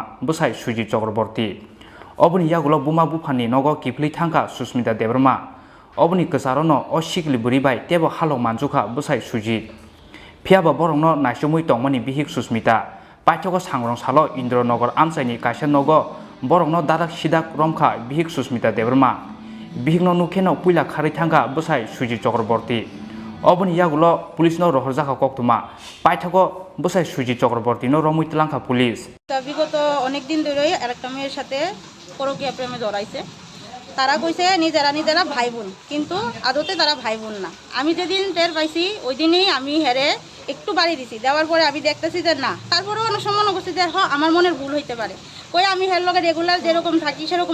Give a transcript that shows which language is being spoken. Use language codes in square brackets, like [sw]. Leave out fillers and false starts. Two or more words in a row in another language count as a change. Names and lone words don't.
[trp] bosai Suji Chakraborty oboni yagulo buma bufani nogo kipli thangka Susmita Debarma oboni kesaro no o shikli buri bai tebo halok manjuka bosai Suji phiaba borong no naisumui tongmani bihik Susmita paithoko sangrong salo Indronogor amsaini kaisa nogo borong no dadak sidak romkha bihik Susmita Debarma bihik no nukheno puila khari thangka bosai Suji Chakraborty oboni yagulo police no rohorjaka koktuma paithoko bosai Suji Chakraborty no romuitlangkha police [bn] বিগত অনেক দিন ধরেই আরেকটা মেয়ের সাথে পরকীয়া প্রেমে জড়াইছে তারা কইছে নিজেরা ভাই বোন কিন্তু আদতে তারা ভাই বোন না আমি যেদিন টের পাইছি ওই দিনই আমি হেরে একটু বাড়ি দিছি দেওয়ার পরে আমি দেখতেছি যে না তারপরেও অনেক সময় মনে করছি যে হ্যাঁ আমার মনের ভুল হইতে পারে কই আমি হের লগে রেগুলার যেরকম থাকি সেরকম